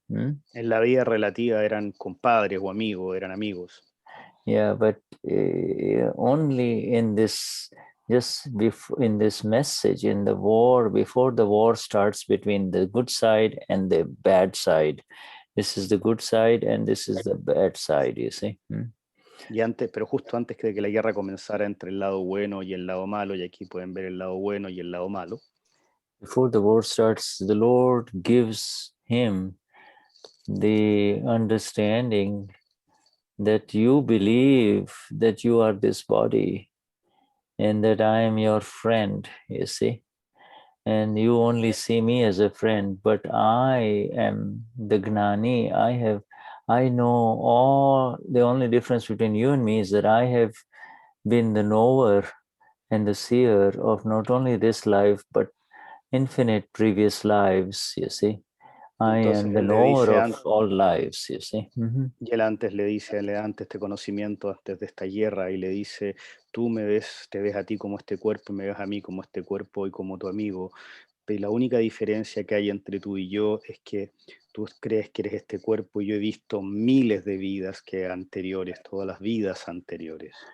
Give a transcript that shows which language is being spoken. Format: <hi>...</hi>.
<es>En la vida relativa eran compadres o amigos, eran amigos.</es> <en>Yeah, but only in this, in this message, in the war, before the war starts between the good side and the bad side. This is the good side and this is the bad side, you see. Y antes, pero justo antes de que la guerra comenzara entre el lado bueno y el lado malo, y aquí pueden ver el lado bueno y el lado malo. Before the war starts, the Lord gives him the understanding that you believe that you are this body and that I am your friend, you see. And you only see me as a friend, but I am the Gnani. I know all. The only difference between you and me is that I have been the knower and the seer of not only this life, but infinite previous lives, you see. I am the knower of all lives, you see.</en> <es>Y él antes le dice, le da antes este conocimiento, antes de esta guerra, y le dice, tú me ves, te ves a ti como este cuerpo, y me ves a mí como este cuerpo y como tu amigo. Pero la única diferencia que hay entre tú y yo es que tú crees que eres este cuerpo y yo he visto miles de vidas que anteriores, todas las vidas anteriores.</es>